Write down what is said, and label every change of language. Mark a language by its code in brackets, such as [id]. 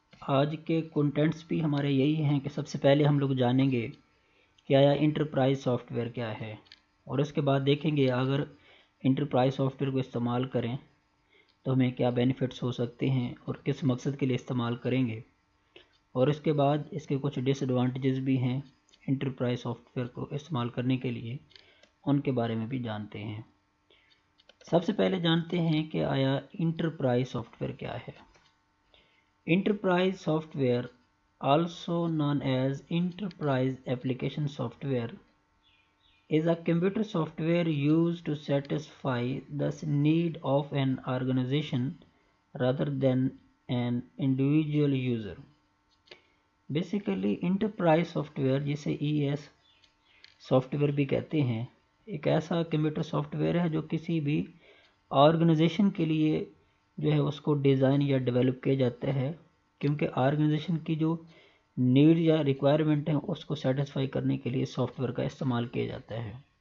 [hi] आज के कंटेंट्स भी हमारे यही हैं कि सबसे पहले हम लोग जानेंगे कि आया इंटरप्राइज सॉफ्टवेयर क्या है, और उसके बाद देखेंगे अगर इंटरप्राइज सॉफ्टवेयर को इस्तेमाल करें तो हमें क्या बेनिफिट्स हो सकते हैं और किस मकसद के लिए इस्तेमाल करेंगे, और इसके बाद इसके कुछ डिसएडवांटेजेस भी हैं इंटरप्राइज सॉफ्टवेयर को इस्तेमाल करने के लिए, उनके बारे में भी जानते हैं। सबसे पहले जानते हैं कि आया इंटरप्राइज सॉफ्टवेयर क्या है। [en] Enterprise software also known as enterprise application software is a computer software used to satisfy the need of an organization rather than an individual user. [hi] Basically, enterprise software जिसे ES सॉफ्टवेयर भी कहते हैं, एक ऐसा computer software है जो किसी भी ऑर्गेनाइजेशन के लिए जो है उसको डिज़ाइन या डेवलप किया जाता है, क्योंकि ऑर्गेनाइजेशन की जो नीड या रिक्वायरमेंट है उसको सेटिस्फाई करने के लिए सॉफ्टवेयर का इस्तेमाल किया जाता है।